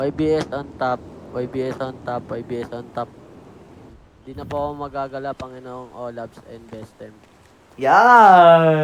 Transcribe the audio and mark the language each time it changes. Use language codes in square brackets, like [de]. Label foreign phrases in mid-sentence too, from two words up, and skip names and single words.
[en] YBS on top, YBS on top, YBS on top. [tl] Di na po ako magagala, Panginoong Olabs and Bestem. Yan!